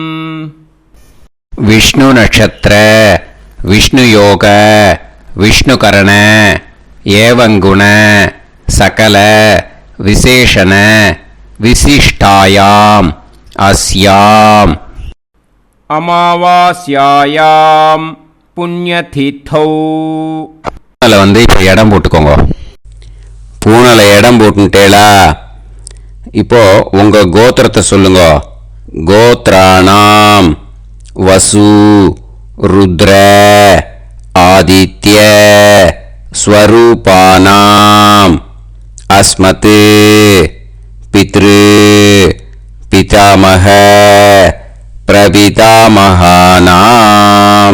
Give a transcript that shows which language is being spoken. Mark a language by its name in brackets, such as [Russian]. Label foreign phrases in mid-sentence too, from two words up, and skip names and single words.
[Sanskrit] विष्णु नक्षत्र विष्णु योग विष्णुकरण एवं गुण सकल विशेषण विशिष्टायां अस्यां अमावास्यायां पुण्यतिथौ. [Tamil] வந்து இப்போ இடம் போட்டுக்கோங்க. பூனலை இடம் போட்டுட்டேளா? இப்போ உங்க கோத்திரத்தை சொல்லுங்க. [Sanskrit] गोत्राणाम् वसु रुद्र आदित्य स्वरूपाणाम् अस्मत् पितृ पितामह प्रपितामहानाम्.